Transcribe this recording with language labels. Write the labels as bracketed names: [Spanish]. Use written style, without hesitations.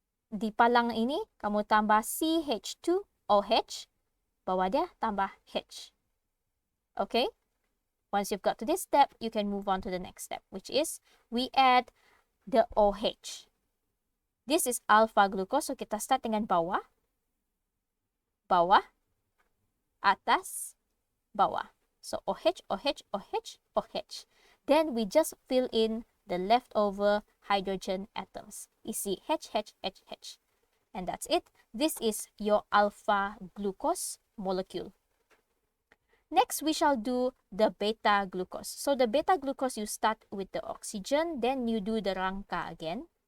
[Malay] Di palang ini, kamu tambah CH2OH, bawah dia tambah H. Okay? [English] Once you've got to this step, you can move on to the next step, which is we add the OH. This is alpha glucose. [Malay] So kita start dengan bawah, bawah, atas, bawah. [English] So OH, OH, OH, OH. Then we just fill in the leftover hydrogen atoms. [Malay] Isi H, H, H, H. [English] And that's it. This is your alpha glucose molecule. Next, we shall do the beta glucose. So the beta glucose, you start with the oxygen, then you do the rangka again.